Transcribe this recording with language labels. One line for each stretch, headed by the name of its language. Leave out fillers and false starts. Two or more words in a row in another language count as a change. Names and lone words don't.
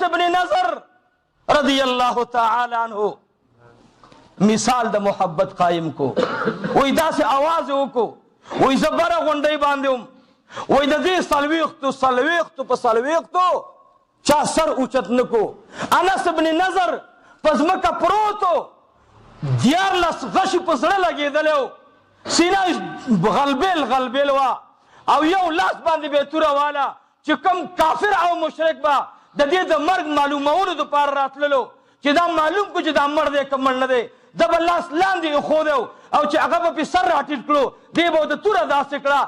Pashto: بن نضر
Arabic: رضی الله تعالی عنه
Pashto: مثال د محبت قائم کو وای داسې آواز وکړو وای زه بره غونډۍ باندې وم وای د دې څلوېښتو په څلوېښتو چا سر اوچت نه کو انس بن نضر په ځمکه پروت و 14 غشي په زړه لګېدلی و سینه غلبېل وه او یو لاس باندې به توره واله چې کوم کافر او مشرک به د دې د مرګ معلومولو دپاره راتللو چې دا معلوم کو چې دا مړ دی که مړ نه دی د به لاس لاندې ایښودی او چې هغه به پې سر راټیټ کړو دی به د توره داسې کړه.